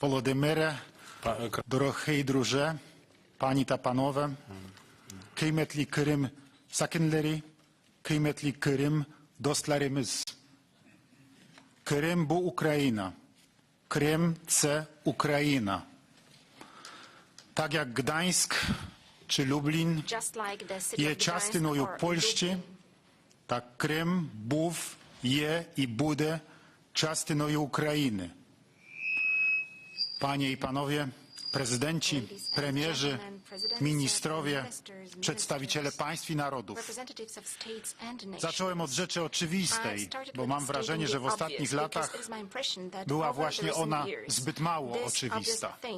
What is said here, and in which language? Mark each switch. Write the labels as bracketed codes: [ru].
[uk] Володимире, дорогий друже, пані та панове, [crh] kıymetli Kırım sakinleri, kıymetli Kırım dostlarımız. Крим – bu Україна. [uk] Крим – це Україна. Так як Гданськ чи Люблін є частиною Польщі, так Крим був, є і буде частиною України. [pl] Panie i panowie, prezydenci, premierzy, ministrowie, przedstawiciele państw i narodów. Zacząłem od rzeczy oczywistej, bo mam wrażenie, że w ostatnich latach była właśnie ona zbyt mało oczywista.